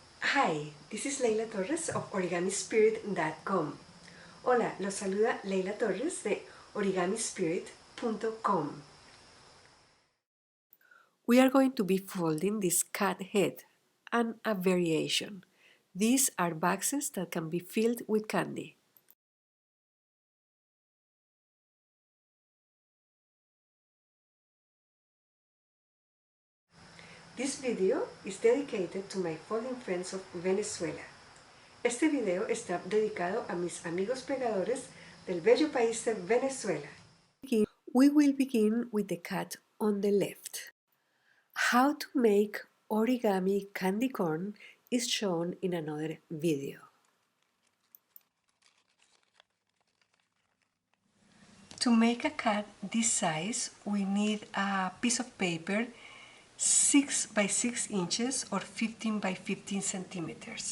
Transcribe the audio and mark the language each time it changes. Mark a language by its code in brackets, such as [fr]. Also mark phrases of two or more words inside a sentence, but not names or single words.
[en] Hi, this is Leyla Torres of OrigamiSpirit.com. [es] Hola, los saluda Leyla Torres de OrigamiSpirit.com. [en] We are going to be folding this cat head and a variation. These are boxes that can be filled with candy. This video is dedicated to my folding friends of Venezuela. [es] Este video está dedicado a mis amigos pegadores del bello país de Venezuela. [en] We will begin with the cat on the left. How to make origami candy corn is shown in another video. To make a cat this size, we need a piece of paper 6 by 6 inches or 15 by 15 centimeters.